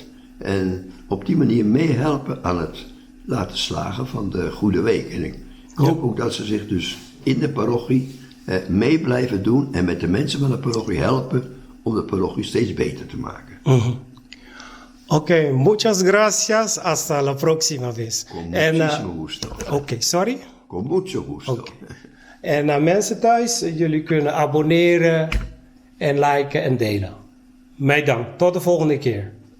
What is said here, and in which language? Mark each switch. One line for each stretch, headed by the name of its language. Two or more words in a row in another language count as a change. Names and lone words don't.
Dutch: En op die manier meehelpen aan het laten slagen van de Goede Week. En ik hoop ook dat ze zich dus in de parochie mee blijven doen en met de mensen van de parochie helpen om de parochie steeds beter te maken. Oké,
Spanish: muchas gracias. Hasta la próxima vez. Con
Dutch: En,
Spanish: muchísimo gusto.
Dutch: Oké, sorry?
Spanish: Con mucho gusto.
Dutch: Oké. En mensen thuis, jullie kunnen abonneren en liken en delen. Mij dank. Tot de volgende keer.